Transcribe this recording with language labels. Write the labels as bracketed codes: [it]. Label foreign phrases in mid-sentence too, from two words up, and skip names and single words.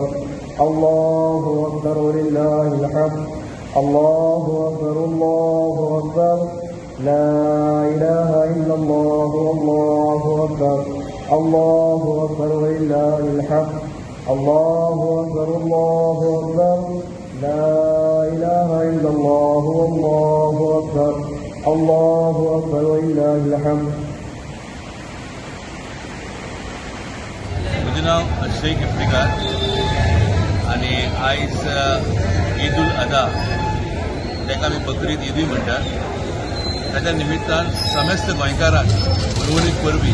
[ar] الله أكبر ولله الحمد الله أكبر الله أكبر لا إله إلا الله والله أكبر الله أكبر ولله الحمد الله أكبر الله أكبر لا إله إلا الله والله أكبر الله أكبر ولله الحمد. [kok] म्हजें नांव शेख इफ्तिकार आनी आयज ईद उल अदा ताका आमी बकरीद ईदूय म्हणटात. ताच्या निमित्तान समेस्त गोंयकारांक पर्वणीक परबी.